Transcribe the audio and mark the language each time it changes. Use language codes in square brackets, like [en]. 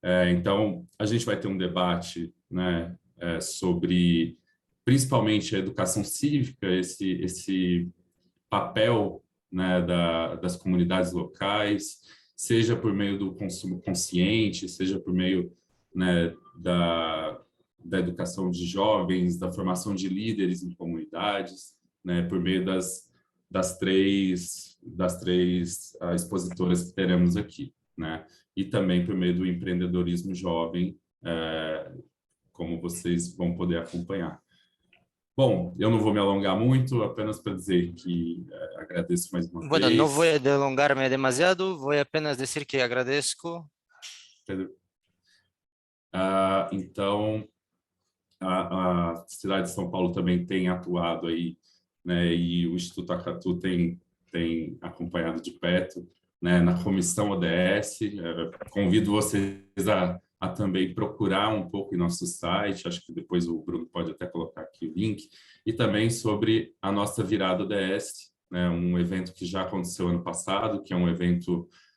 [pt] Então, a gente vai ter um debate, né, sobre principalmente a educação cívica, esse papel, né, das comunidades locais, seja por meio do consumo consciente, seja por meio, né, da educação de jovens, da formação de líderes em comunidades, né, por meio das três expositoras que teremos aqui, né, e também por meio do empreendedorismo jovem, como vocês vão poder acompanhar. Bom, eu não vou me alongar muito, apenas para dizer que agradeço mais uma [es] Bueno, [pt] vez. [es] no voy a delongarme demasiado, voy apenas decir que agradezco. [pt] Então, a cidade de São Paulo também tem atuado aí, né, e o Instituto Acatu tem acompanhado de perto, né, na comissão ODS. Convido vocês a também procurar um pouco em nosso site, acho que depois o Bruno pode até colocar aqui o link, e também sobre a nossa virada ODS, né, um evento que já aconteceu ano passado, que é um evento